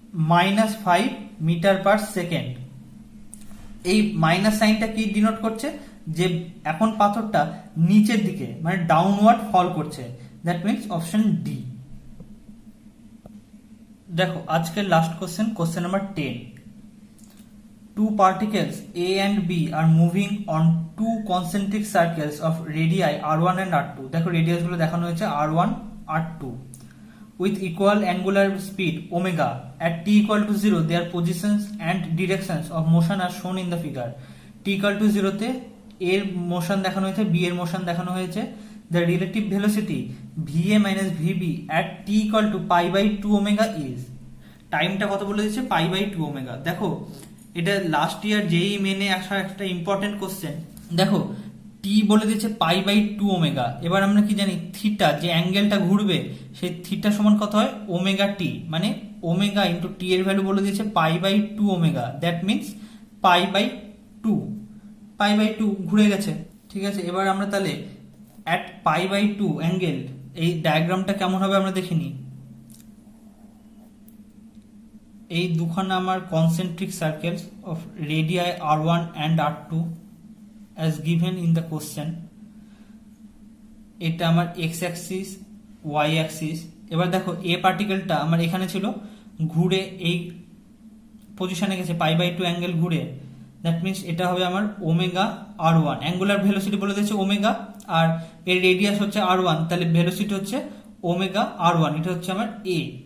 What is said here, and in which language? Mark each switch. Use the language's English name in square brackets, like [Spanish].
[English] -5 metre per second. [Bangla] এই minus সাইনটা কি denote করছে? যে এখন পাথরটা নিচের দিকে মানে ডাউনওয়ার্ড ফল করছে, [English] That means option D. [Bangla] দেখো আজকের last question, question number 10। [English] Two particles A and B are moving on two concentric circles of radii R1 and R2. [Bangla] দেখো রেডিয়াস গুলো দেখানো হয়েছে [English] R1 R2 with equal angular speed omega at t equal to 0. Their positions and directions of motion are shown in the figure. [Bangla] T equal to 0 তে এর motion দেখানো হয়েছে, B এর motion দেখানো হয়েছে। [English] The relative velocity VA minus VB at t equal to pi by 2 omega is, [Bangla] টাইমটা কত বলে দিচ্ছে? [English] pi by 2 omega। [Bangla] দেখো এটা লাস্ট ইয়ার যেই মেনে আসা একটা ইম্পর্টেন্ট কোশ্চেন। দেখো টি বলে দিচ্ছে পাই বাই 2 ওমেগা। এবার আমরা কি জানি থিটা, যে অ্যাঙ্গেলটা ঘুরবে সেই থিটা সমান কত হয়? ওমেগা টি, মানে ওমেগা ইন্টু টি এর ভ্যালু বলে দিয়েছে pi by 2 omega, that means pi by 2। Pi by 2 ঘুরে গেছে, ঠিক আছে। এবার আমরা তাহলে অ্যাট পাই বাই 2 অ্যাঙ্গেল, এই ডায়াগ্রামটা কেমন হবে আমরা দেখিনি। এই দুখানা আমার concentric circles of radii R1 and R2 [English] as given in the question। [Bangla] এটা আমার এক্স অ্যাক্সিস, ওয়াই অ্যাক্সিস। এবার দেখো এ পার্টিকেলটা আমার এখানে ছিল, ঘুরে এই পজিশনে গেছে পাই বাই 2 অ্যাঙ্গেল ঘুরে, দ্যাট মিনস এটা হবে আমার ওমেগা R1। অ্যাঙ্গুলার ভেলোসিটি বলে দিয়েছে ওমেগা, আর এর রেডিয়াস হচ্ছে R1, তাহলে ভেলোসিটি হচ্ছে ওমেগা R1। এটা হচ্ছে আমার এ।